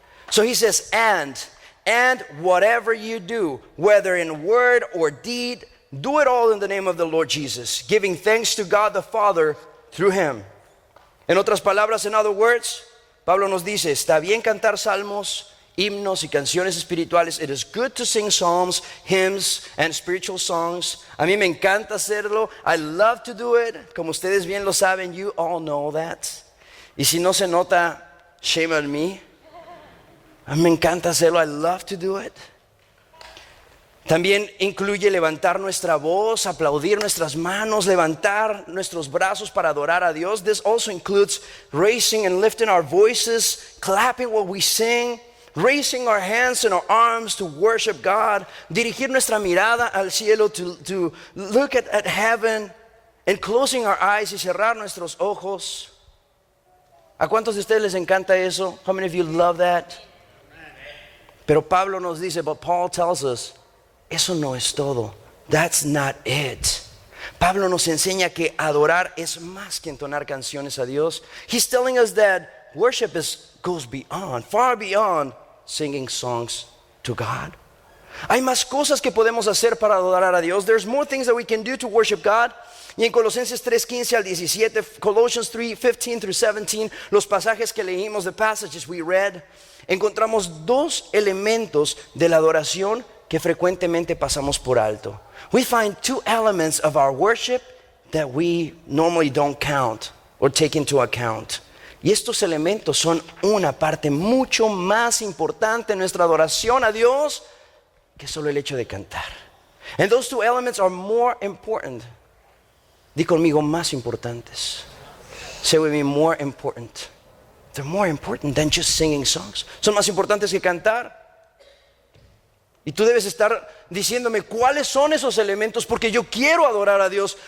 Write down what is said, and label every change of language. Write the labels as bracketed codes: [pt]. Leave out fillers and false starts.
[en] So he says, and whatever you do, whether in word or deed, do it all in the name of the Lord Jesus, giving thanks to God the Father through Him. [es] En otras palabras, [en] in other words, [es] Pablo nos dice, está bien cantar salmos, himnos y canciones espirituales. [en] It is good to sing psalms, hymns and spiritual songs. [es] A mí me encanta hacerlo. [en] I love to do it. [es] Como ustedes bien lo saben, [en] you all know that. [es] Y si no se nota, [en] shame on me. [es] A mí me encanta hacerlo. [en] I love to do it. [es] También incluye levantar nuestra voz, aplaudir nuestras manos, levantar nuestros brazos para adorar a Dios. [en] This also includes raising and lifting our voices, clapping what we sing, raising our hands and our arms to worship God, [es] dirigir nuestra mirada al cielo, [en] to look at heaven, and closing our eyes [es] y cerrar nuestros ojos. ¿A cuántos de ustedes les encanta eso? [en] How many of you love that? [es] Pero Pablo nos dice, [en] but Paul tells us, [es] eso no es todo. [en] That's not it. [es] Pablo nos enseña que adorar es más que entonar canciones a Dios. [en] He's telling us that worship goes beyond, far beyond singing songs to God. [es] Hay más cosas que podemos hacer para adorar a Dios. [en] There's more things that we can do to worship God. [es] Y en Colosenses 3:15 al 17, Colossians 3:15 through 17, los pasajes que leímos, [en] the passages we read, [es] encontramos dos elementos de la adoración que frecuentemente pasamos por alto. [en] We find two elements of our worship that we normally don't count or take into account. [es] Y estos elementos son una parte mucho más importante en nuestra adoración a Dios que solo el hecho de cantar. [en] And those two elements are more important. [es] Di conmigo, más importantes. [en] Say with me, more important. They're more important than just singing songs. [es] Son más importantes que cantar. Y tú debes estar diciéndome cuáles son esos elementos porque yo quiero adorar a Dios.